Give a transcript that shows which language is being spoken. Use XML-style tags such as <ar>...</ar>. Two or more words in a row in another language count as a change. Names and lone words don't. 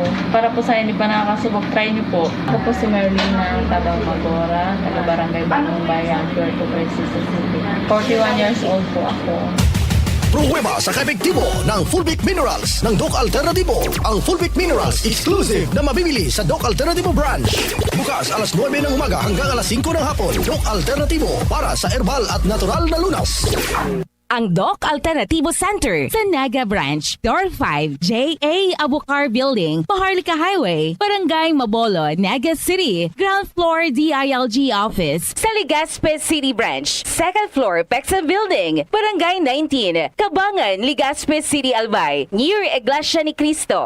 <tl>Para po sa hindi pa nakakasubok, try niyo po. Ako po si Merlin na Tabaw Magora, taga-barangay Bagong Bayan, Puerto Princesa City. 41 years old po ako. Pruweba sa kaepektibo ng Fulvic Minerals ng Doc Alternativo. Ang Fulvic Minerals exclusive na mabibili sa Doc Alternativo Branch. Bukas alas 9 ng umaga hanggang alas 5 ng hapon. Doc Alternativo para sa herbal at natural na lunas. Ang Doc Alternativo Center sa Naga Branch, Door 5, J.A. Abukar Building, Paharlika Highway, Barangay Mabolo, Naga City, Ground Floor DILG Office. Sa Legazpi City Branch, Second Floor, Pexa Building, Barangay 19, Kabangan, Legazpi City, Albay, near Iglesia ni Cristo.</tl>